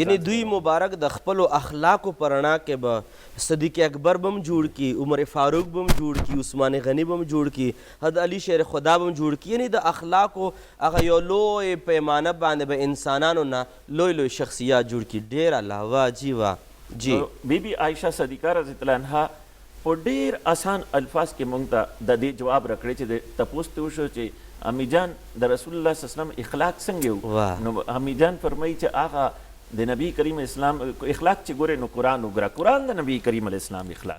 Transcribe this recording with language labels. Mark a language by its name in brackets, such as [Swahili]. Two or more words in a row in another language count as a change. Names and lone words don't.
[Pashto] یعنی دوی مبارک د خپلو اخلاقو په رڼا کې به صدیق اکبر به هم جوړ کی، عمر فاروق به هم جوړ کی، عثمان غنی به هم جوړ کی، حضرت علی شیر خدا به هم جوړ کی. یعنی د اخلاقو هغه یو لوی پیمانه باندې به انسانانو نه لوی لوی شخصیات جوړ کی. ډېر الله. [Urdu] واہ جی واہ. جی [Pashto] بی بی عائشہ صدیقہ [Arabic] رضی اللہ عنہا [Pashto] په ډیر آسان الفاظ کې مونږ ته د دې جواب راکړی چې د تپوس ته وشو چې امی جان د رسول الله [Arabic] صلی الله علیه وسلم [Pashto] اخلاق څنګه وو، نو امی جان فرمایي چې هغه د نبی کریم اسلام اخلاق چې ګورې نو قرآن وګوره، قرآن د نبی کریم [Arabic] علیه السلام [Pashto] اخلاق،